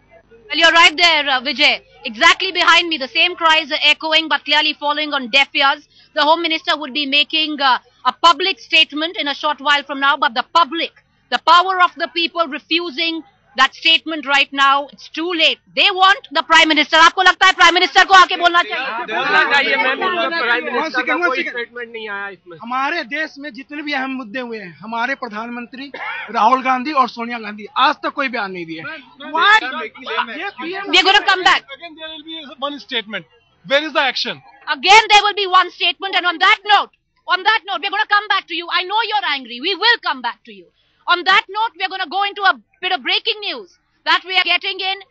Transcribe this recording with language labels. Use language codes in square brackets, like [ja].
[en] Well, you're right there, Vijay. Exactly behind me, the same cries are echoing, but clearly falling on deaf ears. The Home Minister would be making a public statement in a short while from now, but the public, the power of the people refusing that statement right now, it's too late. They want the Prime Minister. [hi] आपको लगता है Prime Minister को आके बोलना चाहिए? हमारे देश में जितने भी अहम मुद्दे हुए हैं, हमारे प्रधानमंत्री राहुल गांधी और सोनिया गांधी आज तक कोई बयान नहीं दिए. [en] We are going to come back. Again, there will be one statement. Where is the action? Again, there will be one statement, and on that note, we're going to come back to you. I know you're angry. We will come back to you. On that note, we're going to go into a bit of breaking news that we are getting in.